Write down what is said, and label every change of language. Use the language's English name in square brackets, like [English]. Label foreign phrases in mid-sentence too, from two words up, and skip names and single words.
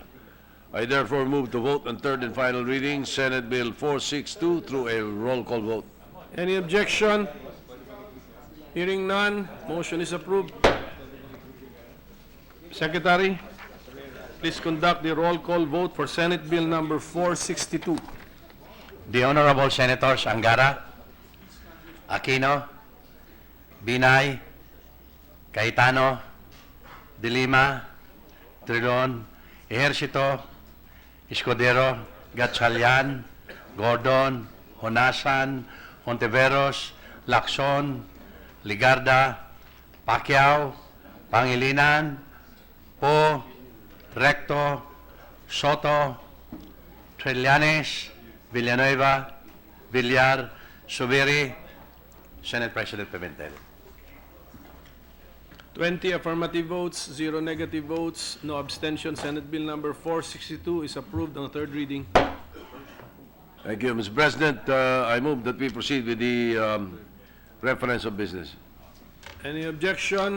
[English] I therefore move to vote on third and final reading, Senate Bill 462, through a roll call vote. Any objection? Hearing none, motion is approved. Secretary, please conduct the roll call vote for Senate Bill number 462. The Honorable Senators Angara, Aquino, Binay, Cayetano, De Lima, Trilon, Ejercito, Escudero, Gatchalian, Gordon, Honasan, Hontiveros, Lacson, Ligarda, Pacquiao, Pangilinan, Po, Recto, Soto, Trillanes, Villanueva, Villar, Subiri, Senate President Pimentel. 20 affirmative votes, 0 negative votes, no abstention. Senate Bill number 462 is approved on third reading. Thank you, Mr. President. I move that we proceed with the reference of business. Any objection?